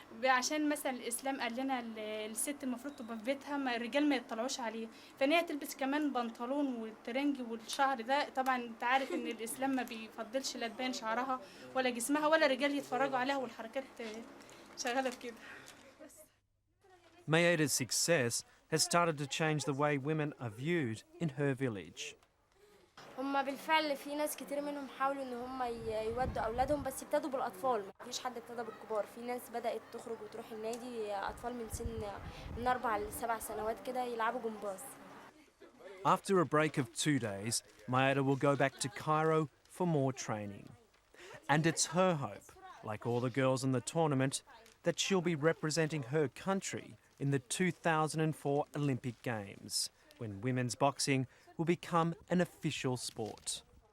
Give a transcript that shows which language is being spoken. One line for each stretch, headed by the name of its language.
Arabic: عشان مثلا الإسلام قال لنا الست المفروض تبقى في بيتها الرجال ما يطلعوش عليه، فإن هي تلبس كمان بنطلون والترنج والشعر ده. طبعا أنت عارف إن الإسلام ما بيفضلش لا تبين شعرها ولا جسمها ولا الرجال يتفرجوا عليها والحركات شغالة بكده.
English: Mayada's success has started to change the way women are viewed in her village.
Arabic: هم بالفعل في ناس كتير منهم حاولوا ان هم يودوا اولادهم، بس ابتدوا بالاطفال، مفيش حد ابتدى بالكبار. في ناس بدات تخرج وتروح النادي اطفال من سن من 4 ل 7 سنوات كده يلعبوا جمباز.
English: After a break of 2 days, Mayada will go back to Cairo for more training. And it's her hope, like all the girls in the tournament, that she'll be representing her country in the 2004 Olympic Games, when women's boxing will become an official sport.